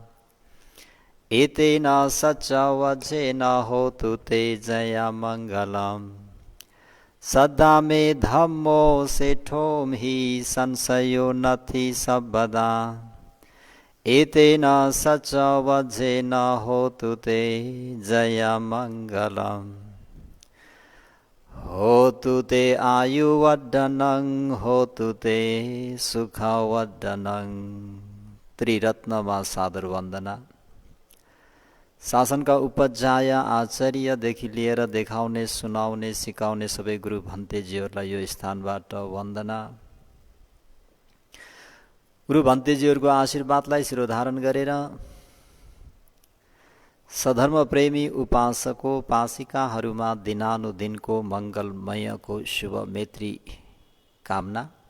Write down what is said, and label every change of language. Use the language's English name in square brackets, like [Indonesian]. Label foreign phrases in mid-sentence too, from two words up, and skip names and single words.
[Pali] एतेन सचवजेन होतु ते जयमङ्गलम् सदा मे धम्मो सेठो हि संशयो नथि सबदा एतेन सचवजेन होतु ते जयमङ्गलम् होतु ते आयुवर्धनं होतु ते सुखवर्धनं। [Nepali] त्रिरत्नमा सादर वन्दना। शासनका उपाध्याय आचार्यदेखि लिएर देखाउने सुनाउने सिकाउने सबै गुरु भन्तेजीहरूलाई यो स्थानबाट वन्दना। गुरु भन्तेजीहरूको आशीर्वादलाई शिरोधारण गरेर सधर्म प्रेमी उपासकोपासिकाहरूमा दिनानुदिनको मङ्गलमयको शुभ मैत्री कामना।